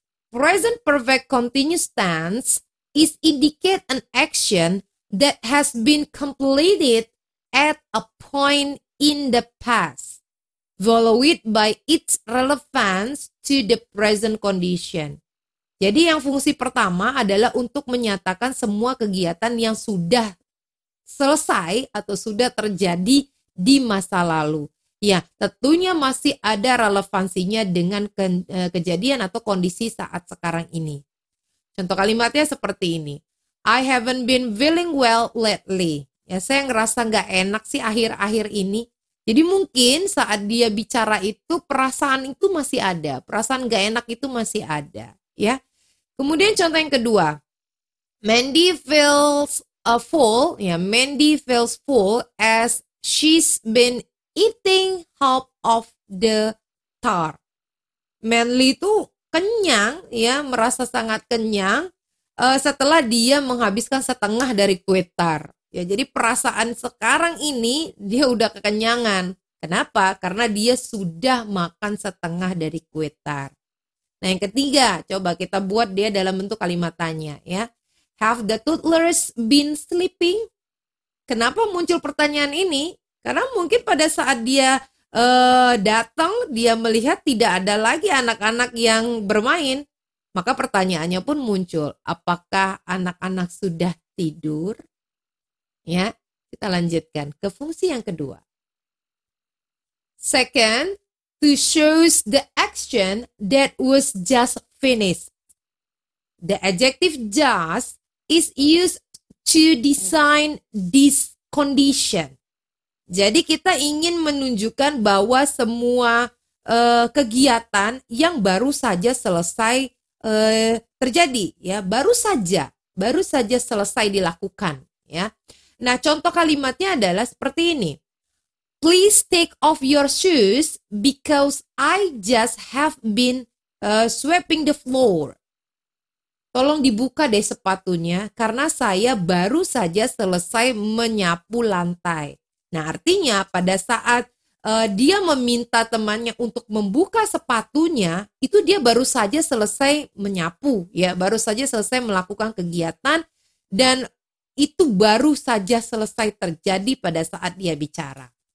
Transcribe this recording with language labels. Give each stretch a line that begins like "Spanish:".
English: Present perfect continuous tense is indicate an action that has been completed at a point in the past, followed by its relevance to the present condition.
Indonesian: Jadi yang fungsi pertama adalah untuk menyatakan semua kegiatan yang sudah selesai atau sudah terjadi di masa lalu. Ya, tentunya masih ada relevansinya dengan kejadian atau kondisi saat sekarang ini. Contoh kalimatnya seperti ini.
English: I haven't been feeling well lately.
Indonesian: Ya, saya ngerasa nggak enak sih akhir-akhir ini. Jadi mungkin saat dia bicara itu perasaan itu masih ada, perasaan nggak enak itu masih ada. Ya. Kemudian contoh yang kedua,
English: Mandy feels full. Ya, Mandy feels full as she's been eating half of the tart.
Indonesian: Manly itu kenyang, ya, merasa sangat kenyang setelah dia menghabiskan setengah dari kue tart. Ya, jadi perasaan sekarang ini dia udah kekenyangan. Kenapa? Karena dia sudah makan setengah dari kue tart. Nah, yang ketiga, coba kita buat dia dalam bentuk kalimat tanya, ya.
English: Have the toddlers been sleeping?
Indonesian: Kenapa muncul pertanyaan ini? Karena mungkin pada saat dia datang, dia melihat tidak ada lagi anak-anak yang bermain. Maka pertanyaannya pun muncul, apakah anak-anak sudah tidur? Ya, kita lanjutkan ke fungsi yang kedua.
English: Second, to shows the action that was just finished. The adjective just is used to design this condition.
Indonesian: Jadi kita ingin menunjukkan bahwa semua kegiatan yang baru saja selesai terjadi, ya, baru saja selesai dilakukan, ya. Nah, contoh kalimatnya adalah seperti ini.
English: Please take off your shoes because I just have been sweeping the floor.
Indonesian: Tolong dibuka deh sepatunya karena saya baru saja selesai menyapu lantai. Nah, artinya pada saat dia meminta temannya untuk membuka sepatunya, itu dia baru saja selesai menyapu, ya, baru saja selesai melakukan kegiatan dan itu baru saja selesai terjadi pada saat dia bicara.